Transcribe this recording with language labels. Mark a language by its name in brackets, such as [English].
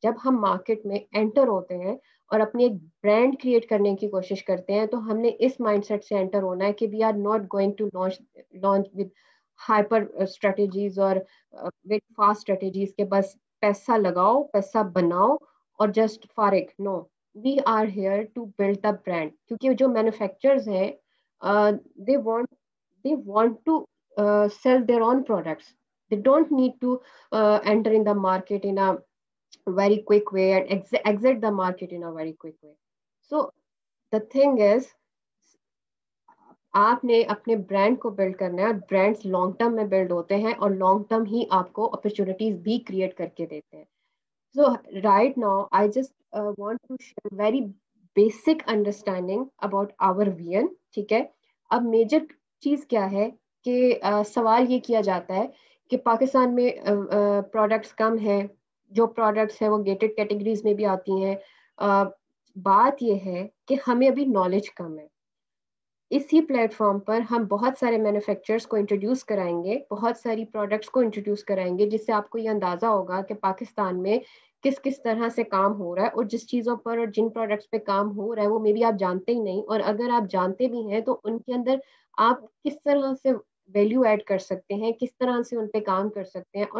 [Hindi] जब हम मार्केट में एंटर होते हैं और अपनी एक ब्रांड क्रिएट करने की कोशिश करते हैं, तो हमने इस माइंडसेट से एंटर होना है कि [English] we are not going to launch with hyper strategies और with fast strategies [Hindi] के बस पैसा लगाओ, पैसा बनाओ और जस्ट फारिग. [English] no, we are here to build the brand, [Hindi] क्योंकि जो मैन्युफैक्चरर्स हैं [English] They want to sell their own products. They don't need to enter in the market in a very quick way and exit the market in a very quick way. So the thing is, [Hindi] आपने अपने brand को build करना है. Brands long term में build होते हैं और long term ही आपको अपॉर्चुनिटीज भी क्रिएट करके देते हैं. [English] So right now, I just want to share very basic understanding about our VN. [Hindi] ठीक है, अब मेजर चीज़ क्या है कि सवाल ये किया जाता है कि पाकिस्तान में प्रोडक्ट्स कम हैं, जो प्रोडक्ट्स हैं वो गेटेड कैटेगरीज में भी आती हैं. बात ये है कि हमें अभी नॉलेज कम है. इसी प्लेटफॉर्म पर हम बहुत सारे मैन्युफैक्चरर्स को इंट्रोड्यूस कराएंगे, बहुत सारी प्रोडक्ट्स को इंट्रोड्यूस कराएंगे, जिससे आपको ये अंदाज़ा होगा कि पाकिस्तान में किस किस तरह से काम हो रहा है और जिस चीज़ों पर और जिन प्रोडक्ट्स पे काम हो रहा है वो मे बी आप जानते ही नहीं, और अगर आप जानते भी हैं तो उनके अंदर आप किस तरह से वैल्यू ऐड कर सकते हैं, किस तरह से उन पे काम कर सकते हैं.